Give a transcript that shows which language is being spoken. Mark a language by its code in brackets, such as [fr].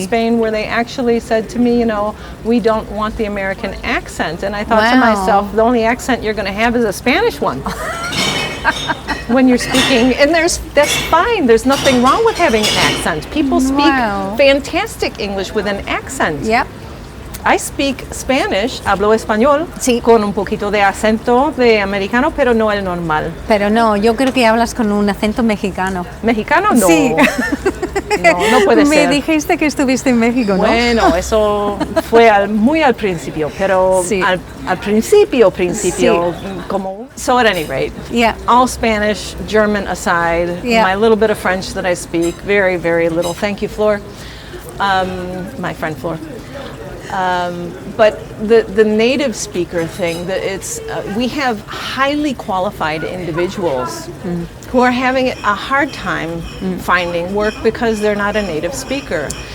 [en] in Spain where they actually said to me, you know, we don't want the American accent, and I thought to myself, the only accent you're going to have is a Spanish one. When you're speaking, and that's fine. There's nothing wrong with having an accent. People speak fantastic English with an accent. Yep. I speak Spanish, [es] hablo español, Sí. con un poquito de acento de americano, pero no el normal. Pero no, yo creo que hablas con un acento mexicano. ¿Mexicano? No. Sí. No puede Me ser. dijiste que estuviste en México, ¿no? Bueno, eso fue muy al principio, pero Sí. al principio, como... [en] So at any rate, all Spanish, German aside, my little bit of French that I speak, very, very little. Thank you, Flor. My friend Flor. But the native speaker thing, we have highly qualified individuals who are having a hard time finding work because they're not a native speaker.